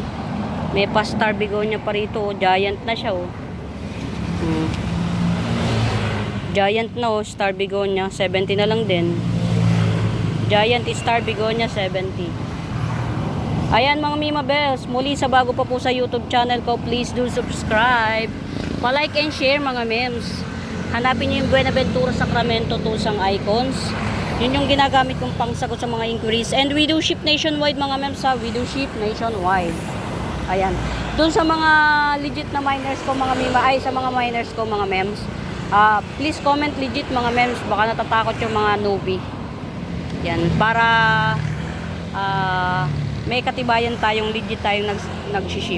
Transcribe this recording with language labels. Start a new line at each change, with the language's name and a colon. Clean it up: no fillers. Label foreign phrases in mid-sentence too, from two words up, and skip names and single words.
Filipino: May pa star begonia pa rito oh. Giant na siya oh. Giant na oh, star begonia 70 na lang din. Giant star begonia 70. Ayan mga Mima Bells, muli sa bago pa po sa YouTube channel ko,
English: please do subscribe, pa-like and share
Filipino: mga mems. Hanapin niyo yung Buenaventura Sacramento Tusang Icons. Yun yung ginagamit kong pangsagot sa mga inquiries.
English: And we do ship nationwide
Filipino: mga mems ha.
English: We do ship nationwide. Ayan.
Filipino: Doon sa mga legit na miners ko mga Mima, ay sa mga miners ko mga mems,
English: please comment legit
Filipino: mga mems, baka natatakot yung mga newbie. Yan, para may katibayan tayong legit tayong nag-ship.